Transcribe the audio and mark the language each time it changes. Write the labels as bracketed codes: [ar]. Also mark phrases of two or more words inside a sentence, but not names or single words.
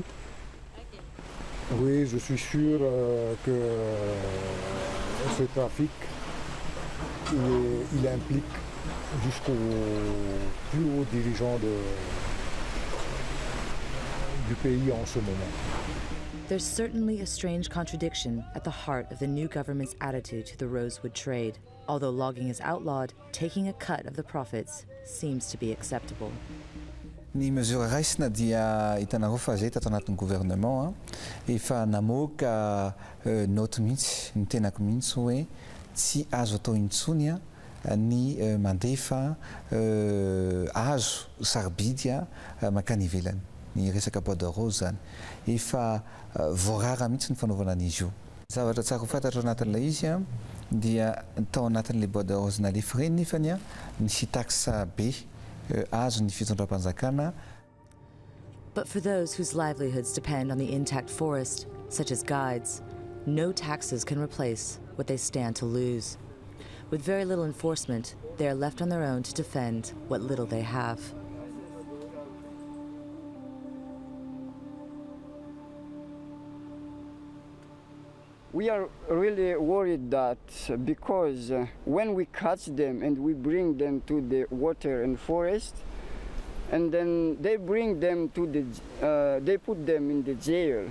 [fr] Oui, je suis sûr que ce trafic, il implique jusqu'aux plus hauts dirigeants du pays en ce moment. [en] There's certainly a strange contradiction at the heart of the new government's attitude to the rosewood trade. Although logging is outlawed, taking a cut of the profits seems to be acceptable. [mg] Ny mesura raisina dia hitanareo fa zay tato anatin'ny gouvernement efa namoaka note mihitsy ny tenako mihitsy hoe tsy azo atao intsony ny mandefa hazo sarobidy makany ivelany ny resaka [fr] bois de rose [mg] zany efa voarara mihitsy ny fanaovana an'izy io. Zavatra tsara ho fantatro anatin'ilay izy dia tao anatin'le [fr] bois de rose [mg] nalefa reny nefany nisy taxa be azo ny fitondram-panjakana. [en] But for those whose livelihoods depend on the intact forest, such as guides, no taxes can replace what they stand to lose. With very little enforcement, they are left on their own to defend what little they have. We are really worried that because when we catch them and we bring them to the water and forest, and then they bring them to they put them in the jail.